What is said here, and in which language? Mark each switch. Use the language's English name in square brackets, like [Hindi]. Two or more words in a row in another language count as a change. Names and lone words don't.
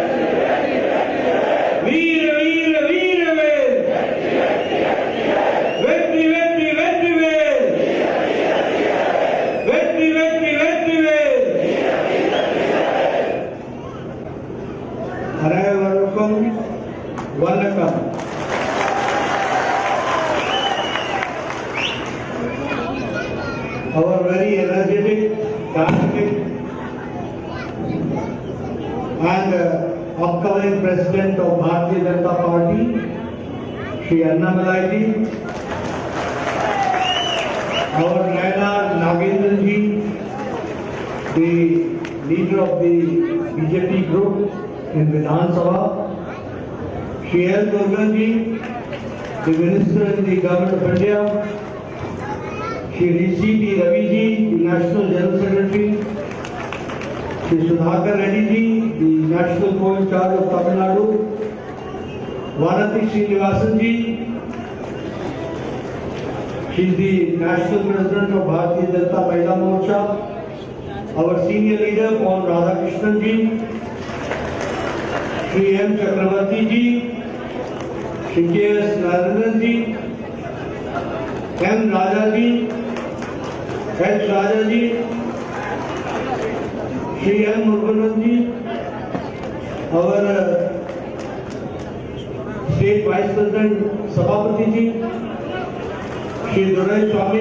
[Tamil] வீர வீர வீர வேல், வெற்றி வெற்றி வெற்றி வேல், வெற்றி வெற்றி வெற்றி வேல், वेट्री वेट्री वेट्री वेर. அனைவருக்கும் வணக்கம். [English] Our very energetic, dynamic and upcoming President of Bharatiya Janata Party, Shri Annamalai ji, our Naina Nagendran ji, the leader of the BJP group in Vidhan Sabha, Shri L. Durgan ji, the Minister in the Government of India, Shri C.P. Ravi ji, the National General Secretary, Shri Sudhakar Reddy ji, the National Co-in-charge of Tamil Nadu, Vanati Srinivasan ji, she is the National President of Bharatiya Janata Mahila Morcha, our senior leader Pon Radhakrishnan ji, Shri M. Chakravarti ji, Shri K.S. Narendran ji, M. Raja ji, H. Raja ji, Shri M. Murugan ji, our State Vice President Sabhapati ji, Shri Durai Swami